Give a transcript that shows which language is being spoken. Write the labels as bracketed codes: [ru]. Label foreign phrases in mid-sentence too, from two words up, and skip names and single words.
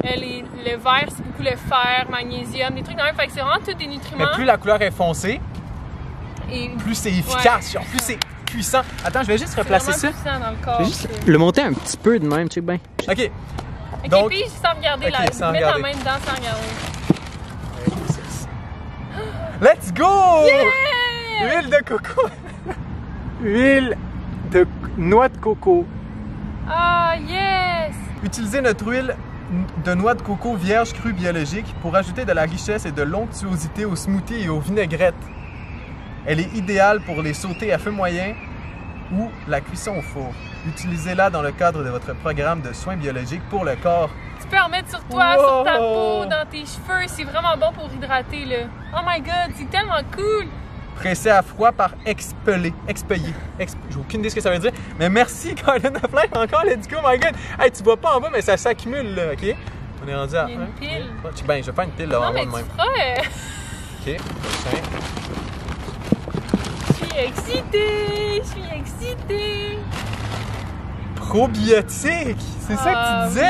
[fr] Le vert, c'est beaucoup le fer, magnésium, des trucs de même. Fait que c'est vraiment tous des nutriments. Mais plus la couleur est foncée, Et plus c'est efficace, genre, plus c'est puissant. Attends, je vais juste replacer ça. c'est vraiment puissant dans le corps. Je vais juste le monter un petit peu de même, check bien. OK. Ok, Donc, puis sans regarder, ok, sans mettre la regarder. main dedans sans regarder. [en] Let's go! [fr] Yeah! Huile de coco. Huile de noix de coco. Ah, yes! Utilisez notre huile de noix de coco vierge crue biologique pour ajouter de la richesse et de l'onctuosité aux smoothies et aux vinaigrettes. Elle est idéale pour les sautés à feu moyen ou la cuisson au four. Utilisez-la dans le cadre de votre programme de soins biologiques pour le corps. Tu peux en mettre sur toi, Wow! sur ta peau, dans tes cheveux. C'est vraiment bon pour hydrater, là. [en] Oh my god, [fr] c'est tellement cool! Pressé à froid par expeller. J'ai aucune idée ce que ça veut dire. Mais merci, Colin Flame, encore, [en] let's go, my god. [fr] Hey, tu vois pas en bas, mais ça s'accumule, là, OK? On est rendu à... Il y a une pile. Ben, je vais faire une pile, là, Non, en mais bas de tu même. feras... OK, prochain. Je suis excitée! Je suis excitée! Probiotique! C'est ça que tu disais?